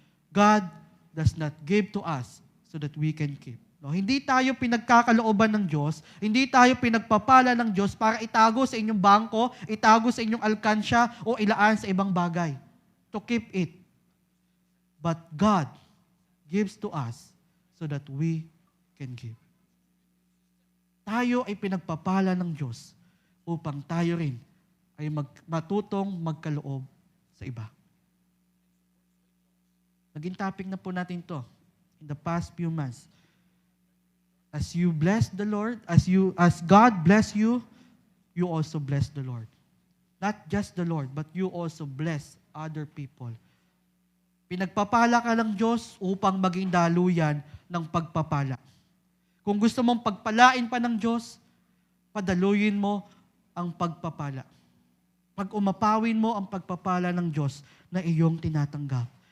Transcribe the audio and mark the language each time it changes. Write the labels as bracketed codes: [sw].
[en] God does not give to us so that we can keep. [tl] No, hindi tayo pinagkakalooban ng Diyos, hindi tayo pinagpapala ng Diyos para itago sa inyong bangko, itago sa inyong alkansya, o ilaan sa ibang bagay. [en] To keep it. But God gives to us so that we can give. [tl] Tayo ay pinagpapala ng Diyos upang tayo rin ay matutong magkaloob sa iba. Naging topic na po natin to [en] in the past few months. As you bless the Lord, as God bless you, you also bless the Lord. Not just the Lord, but you also bless other people. [tl] Pinagpapala ka ng Diyos upang maging daluyan ng pagpapala. Kung gusto mong pagpalain pa ng Diyos, padaluyin mo ang pagpapala. Pag umapawin mo ang pagpapala ng Diyos na iyong tinatanggap.